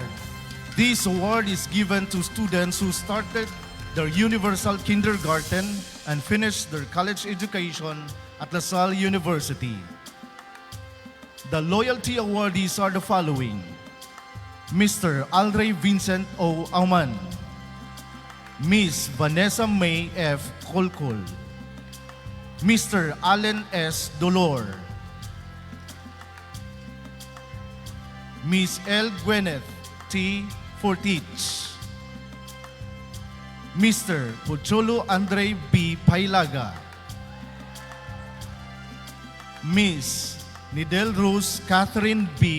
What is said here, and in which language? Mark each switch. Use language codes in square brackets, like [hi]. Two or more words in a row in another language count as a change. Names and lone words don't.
[en] This award is given to students who started their universal kindergarten and finished their college education at LaSalle University. The loyalty awardees are the following: Mr. Alray Vincent O. Auman, Miss Vanessa May F. Colcol, Mr. Allen S. Dolor, Miss L. Gwyneth T. Fortich, Mr. Pocholo Andre B. Pailaga, Miss Nidel Rose Catherine B.